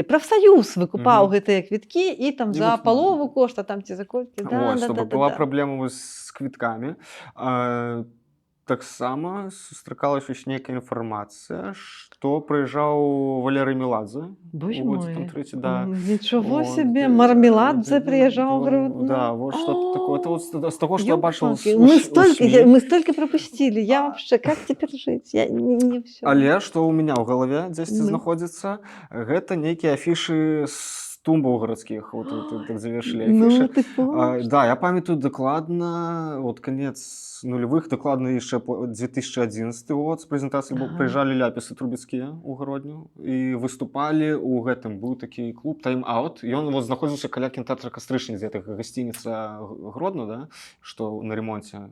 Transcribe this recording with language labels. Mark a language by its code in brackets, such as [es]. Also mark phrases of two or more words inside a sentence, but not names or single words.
[be] Прафсаюз выкупаў гэтыя квіткі, і там за палову кошта, там ці за колькі. Была праблема з квіткамі. Таксама сустракалася нейкая інфармацыя, што прыязджаў Валерый Меладзе. [ru] Боже мой, нічого себе, [be] Мармеладзе прыязджаў ў Гродно. Да, [ru] вот что-то такое. Это вот [be] з таго, што я бачыў. [ru] Мы столько пропустили, я вообще, как теперь жить? Я не все. [be] Але што ў мяне ў галаве дзесьці знаходзіцца, гэта нейкія афішы з тумбаў гарадскіх, [ru] вот так [be] завершылі афішы. Да, я памятаю дакладна, [ru] вот конец нулевых, [be] дакладна яшчэ 2011 год, з прэзентацыі прыязджалі ляпісы трубецкія ў Гродню і выступалі ў гэтым, быў такі клуб «Тайм-аут», ён вот знаходзіўся каля кінотэатра «Кастрычнік», дзе гасцініца Гродно, да, што на ремонце.